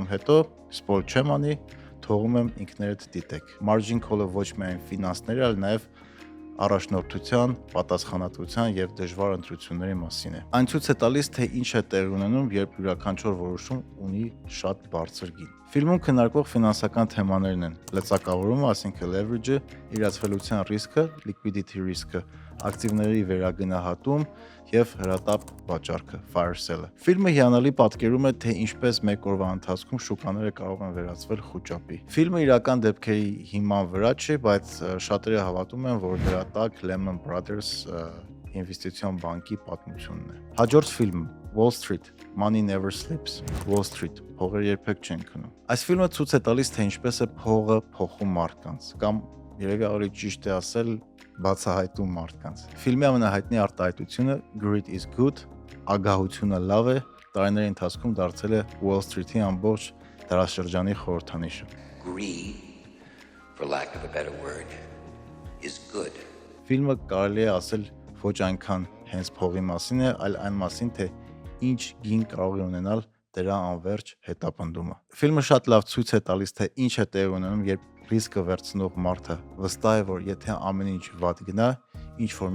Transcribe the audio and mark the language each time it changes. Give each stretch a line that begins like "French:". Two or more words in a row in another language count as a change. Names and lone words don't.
Armenian: հետո, սպոյլ չեմ անի, թողում եմ ինքներդ դիտեք։ Margin Call-ը ոչ միայն ֆինանսների, այլ նաև առաջնորդության, պատասխանատվության եւ դժվար ընտրությունների մասին է։ Այն ցույց է տալիս, թե ինչ է տեղի ունենում, երբ յուրաքանչյուր որոշում ունի շատ բարձր գին։ Ֆիլմում քննարկվող ֆինանսական թեմաներն են լծակավորումը, այսինքն leverage-ը, իրացվելիության ռիսկը,
English: liquidity risk-
Armenian: ը, ակտիվների վերագնահատում եւ հրատապ վաճառքը,
English: fire sale-
Armenian: ը։ Ֆիլմը հիանալի պատկերում է, թե ինչպես մեկ օրվա ընթացքում շուկաները կարող են վերածվել խուճապի։ Ֆիլմը իրական դեպքերի հիման վրա չէ, բայց շատերը հավատում են, որ դրա տակ Lehman Brothers ինվեստիցիոն բանկի պատմությունն է։ Հաջորդ ֆիլմը Wall Street, Money Never Sleeps, Wall Street, փողերը երբեք չեն քնում։ Այս ֆիլմը ցույց է տալիս, թե ինչպես է փողը փոխում մարդկանց, կամ երևի ավելի ճիշտ է ասել, բացահայտում մարդկանց։ Ֆիլմի ամենահայտնի արտահայտությունը
English: Greed is good,
Armenian: ագահությունը լավ է, տարիների ընթացքում դարձել է Wall Street-ի ամբողջ դարաշրջանի խորհրդանիշը։
English: Greed, for lack of a better word, is good.
Armenian: Ֆիլմը կարելի է ասել ոչ այնքան հենց փողի մասին է, այլ այն մասին, թե ինչ գին կարող է ունենալ դրա անverջ հետապնդումը։ Ֆիլմը շատ լավ ցույց է տալիս, թե ինչ է տեղի ունենում, երբ ռիսկը վերցնող մարդը վստահ է, որ եթե ամեն ինչ վատ գնա, ինչ որ